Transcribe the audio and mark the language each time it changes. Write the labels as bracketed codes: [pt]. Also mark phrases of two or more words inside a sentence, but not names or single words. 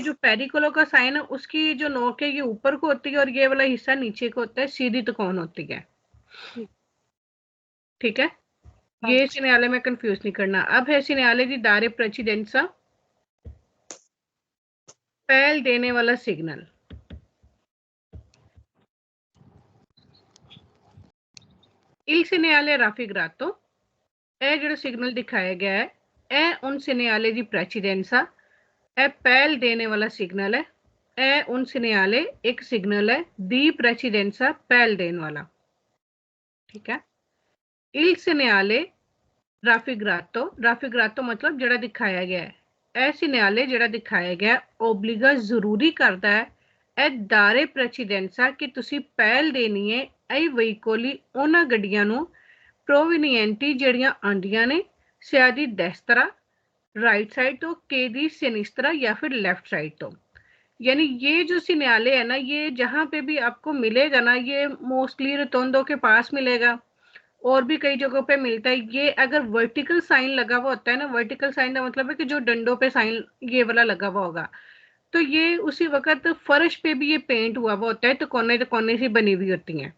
[hi] जो पेरिकुलो का साइन है, उसकी जो नोक है ये ऊपर को होती है और ये वाला हिस्सा नीचे को होता है, सीधी त्रिकोण होती है, ठीक है। ये सिग्नल में कंफ्यूज नहीं करना। अब है [it] segnale di dare precedenza, [hi] पहल देने वाला सिग्नल। [it] Il segnale raffigurato [pa] ਇਹ ਜਿਹੜਾ [hi] सिग्नल दिखाया गया है, [it] ਇਹ un segnale di precedenza, [hi] ਇਹ पहल देने वाला सिग्नल है। ਇਹ [it] un segnale [hi] एक सिग्नल है [it] di precedenza, [hi] पहल देने वाला, ठीक है। [it] Il segnale raffigurato, raffigurato [hi] मतलब ਜਿਹੜਾ दिखाया गया है, [pa] ਇਹ segnale ਜਿਹੜਾ ਦਿਖਾਇਆ ਗਿਆ obbliga ਜ਼ਰੂਰੀ ਕਰਦਾ ਹੈ ਇਹ [it] dare precedenza [pa] ਕਿ ਤੁਸੀਂ ਪਹਿਲ ਦੇਣੀ ਹੈ ਇਹ ਵਹੀਕੋਲੀ ਉਹਨਾਂ ਗੱਡੀਆਂ ਨੂੰ प्रोविनिएंटी ਜਿਹੜੀਆਂ ਆਂਦੀਆਂ ਨੇ [it] sia di destra, [en] right side [hi] तो [it] che di sinistra [hi] या फिर [en] left side [hi] तो। यानी ये जो सिग्नल है ना, ये जहां पे भी आपको मिलेगा ना, ये मोस्टली रोटोंडो के पास मिलेगा और भी कई जगहों पे मिलता है। ये अगर [en] vertical sign [hi] लगा हुआ होता है ना, [en] vertical sign [hi] का मतलब है कि जो डंडों पे साइन ये वाला लगा हुआ होगा, तो ये उसी वक्त फर्श पे भी ये पेंट हुआ हुआ होता है, तो कोने से बनी हुई होती हैं।